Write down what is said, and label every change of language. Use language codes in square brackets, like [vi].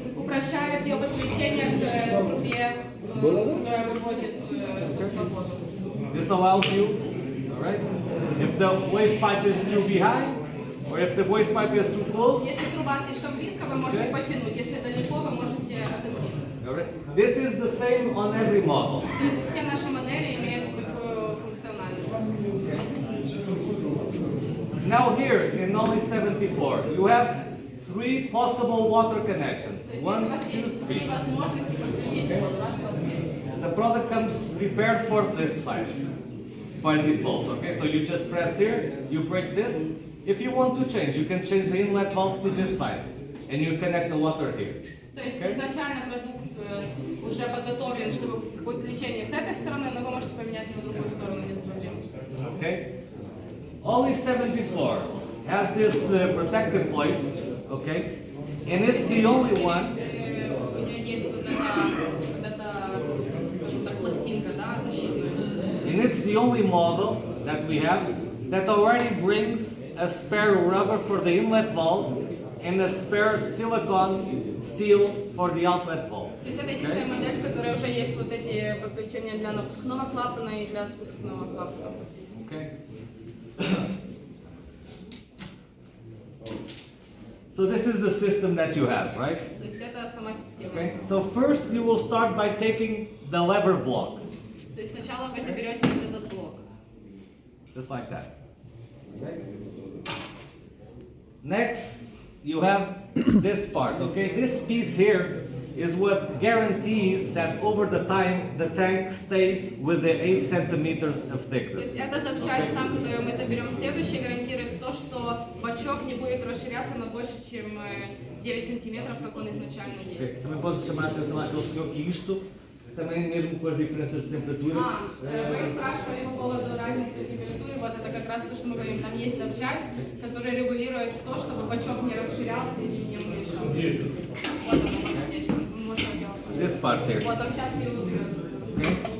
[ru] сокращает ее подключение к трубе, которая выводит собственно, воду. [en] This allows you, all right? If the waste pipe is too behind, or if the waste pipe is too close, [ru] Если труба слишком близко, вы можете потянуть. Если далеко, вы можете отодвинуть. [en] all right? This is the same on every model. [ru] То есть все наши модели имеют такую функциональность. [en] Now here in OLI 74, you have 3 possible water connections. [ru] То есть здесь у [en] 1, [ru] вас [en] 2, [ru] есть [en] 3. [ru] три возможности подключить воду. Раз, два, три. [en] The product comes prepared for this side by default. Okay, so you just press here, you break this. If you want to change, you can change the inlet valve to this side, and you connect the water here. [ru] То есть изначально продукт уже подготовлен, чтобы подключение с этой стороны, но вы можете поменять на другую сторону без проблем. [en] Okay. OLI 74 has this protective plate. Okay, and it's the only one. [ru] У нее есть вот эта, скажем так, пластинка, да, защитная. [en] And it's the only model that we have that already brings a spare rubber for the inlet valve and a spare silicone seal for the outlet valve. [ru] То есть это единственная модель, в которой уже есть вот эти подключения для напускного клапана и для спускного клапана. [en] Okay. So this is the system that you have, right? [ru] То есть это сама система. [en] Okay. So first you will start by taking the lever block, [ru] То есть сначала вы заберете вот этот блок. [en] just like that. Okay. Next, you have this part. Okay, this piece here is what guarantees that over the time the tank stays with the 8 centimeters of [ru] То [en] thickness. [ru] есть эта запчасть, там, которую мы заберем следующий, гарантирует то, что бачок не будет расширяться на больше, чем 9 сантиметров, как он изначально есть. [en] Okay. [pt] Também posso chamar a atenção àquele senhor que isto, também mesmo com as diferenças de temperatura. [ru] Вы спрашивали по поводу разницы температуры, вот это как раз то, что мы говорим, там есть запчасть, которая регулирует то, чтобы бачок не расширялся, если не уменьшался. Вот он здесь, можно делать. [en] This part here. [ru] Вот, он сейчас его уберет. [en] Okay.